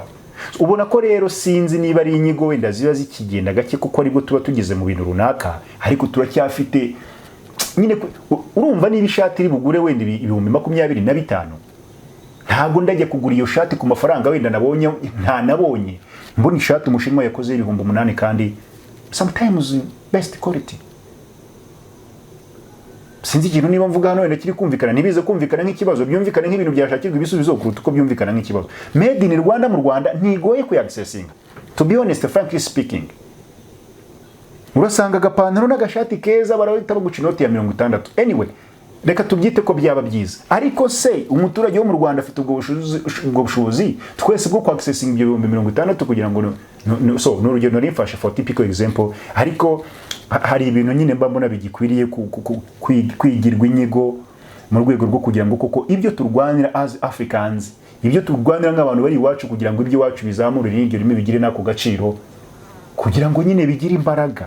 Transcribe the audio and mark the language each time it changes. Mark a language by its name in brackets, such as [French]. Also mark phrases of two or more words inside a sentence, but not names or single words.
[Kinyarwanda] Ubona ko rero sinzi niba ari inyigo wenda ziba zikigenda gake, kuko aribwo tuba tugeze mu bintu runaka, ariko turacyafite nyine urumva niba ishati iri bugure wenda 25,000, ntabwo ndajya kugura iyo shati ku mafaranga wenda nabonye mbona ishati umushinwa yakoze 8,000 kandi [English] sometimes best quality. [Kinyarwanda] Sinzi ikintu niba mvuga hano wenda kiri kumvikana, nibize kumvikana nk'ikibazo, byumvikana nk'ibintu byashakirwa ibisubizo kuruta uko byumvikana nk'ikibazo. Made in Rwanda mu Rwanda ntigoye kuyaccessinga, [English] to be honest, frankly speaking. [Kinyarwanda] Urasanga agapantaro n'agashati keza barawita baguca inoti ya 60. Anyway, reka tubyite ko byaba byiza, ariko se umuturage wo mu Rwanda afite ubwo bushobozi twese bwo accessing ibyo 60 kugira ngo so n'urugero nari [English] for typical example, [Kinyarwanda] ariko hari ibintu nyine mbona bigikwiriye kwigirwa inyigo mu rwego rwo kugira ngo koko ibyo turwanira [English] as Africans, [Kinyarwanda] ibyo turwanira nk'abantu bari iwacu, kugira ngo ibyo iwacu bizamure n'iryo rimwe bigire nako gaciro, kugira ngo nyine bigire imbaraga.